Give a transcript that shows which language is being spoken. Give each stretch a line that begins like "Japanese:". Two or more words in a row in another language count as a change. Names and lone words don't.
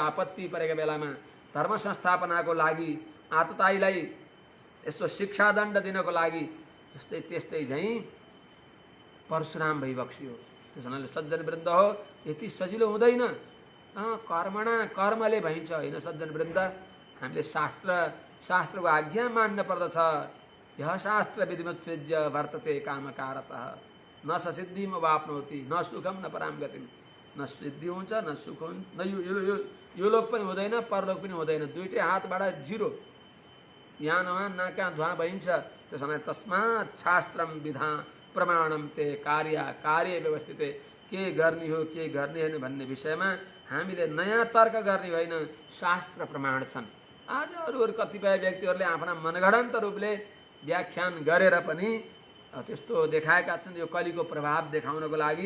Nepali: आपत्ति परेका बेलामा धर्म संस्थापनाको लागि, आतताईलाई यसो शिक्षादण्ड दिनको लागि त्यस्तै झैँ परशुराम भइबक्स्यो। त्यस हुनाले सज्जन वृन्द हो, यति सजिलो हुँदैन। कर्मले भइन्छ होइन सज्जन वृन्द। हामीले शास्त्रको आज्ञा मान्न पर्दछ।
Sanskrit: यह शास्त्र विधिमुत्सृज्य वर्तते कामकारतः न ससिद्धिम वाप्नोति न सुखम न पराम गतिम।
Nepali: न सिद्धि हुन्छ न सुख हुन्छ, न यो लोक पनि हुँदैन, परलोक पनि हुँदैन। दुईटै हातबाट जिरो, यहाँ नवान नाका धुवा भइन्छ। त्यसो भने
Sanskrit: तस्मात् शास्त्रम विधा प्रमाणम ते कार्य व्यवस्थित
Nepali: के गर्ने हो के गर्ने होइन भन्ने विषयमा हामीले नयाँ तर्क गर्ने होइन, शास्त्र प्रमाण छन्। आज अरू कतिपय व्यक्तिहरूले आफ्ना मनगढन्त रूपले व्याख्यान गरेर पनि त्यस्तो देखाएका छन्, यो कलिको प्रभाव देखाउनको लागि।